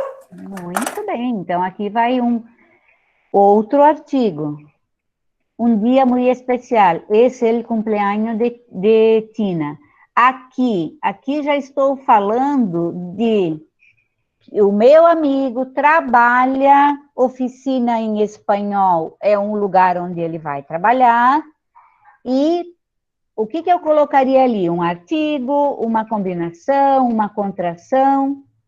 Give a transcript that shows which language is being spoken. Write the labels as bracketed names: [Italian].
[Portuguese] Muito bem, então aqui vai um outro artigo. [Spanish] Un día muy especial, es el cumpleaños de Tina. [Portuguese] Aqui já estou falando de o meu amigo trabalha oficina em espanhol é um lugar onde ele vai trabalhar. E o que eu colocaria ali? Um artigo, uma combinação, uma contração?